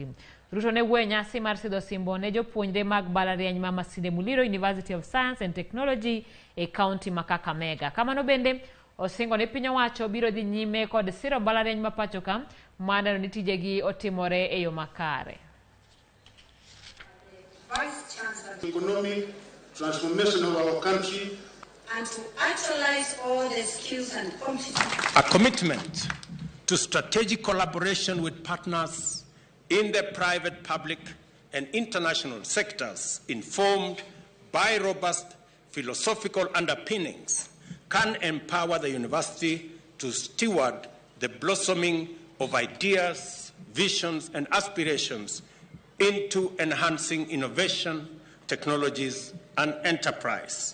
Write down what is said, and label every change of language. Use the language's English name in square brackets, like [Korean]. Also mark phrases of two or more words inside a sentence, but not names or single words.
[Luo (Kenya and Tanzania)] Ruto ne wuoyo nyasi mar sidho simbo ne jopuonjre mag mbalariany ma Masinde Muliro University of Science and Technology e kaunti ma Kakamega. Kamano bende osingo ne piny owacho biro dhi nyime kod siro mbalariany ma pacho ka maneno ni tijegi otimore e yo makare. [English] Economic transformation of our country and to actualize all the skills and competencies. A commitment to strategic collaboration with partners in the private, public, and international sectors informed by robust philosophical underpinnings can empower the university to steward the blossoming of ideas, visions, and aspirations into enhancing innovation, technologies, and enterprise.